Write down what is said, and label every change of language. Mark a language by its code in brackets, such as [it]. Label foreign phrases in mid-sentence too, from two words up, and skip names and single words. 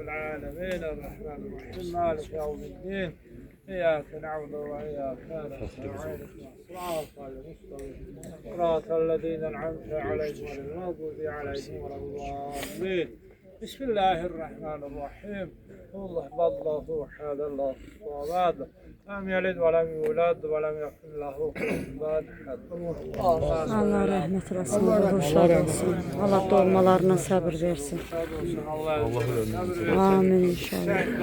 [ar] العالمين الرحمن الرحيم مالك يوم الدين إياك نعبد وإياك نستعين صراط المستقيم صراط الذين أنعمت عليهم غير المغضوب عليهم ولا الضالين بسم الله الرحمن الرحيم الله الله أحد الله الصمد لم يلد ولم يولد ولم يكن له كفوا أحد [az] Allah rəhmət eləsin, Allah şad olsun. Allah dolmalarına səbir versin. Allah Amin inşallah.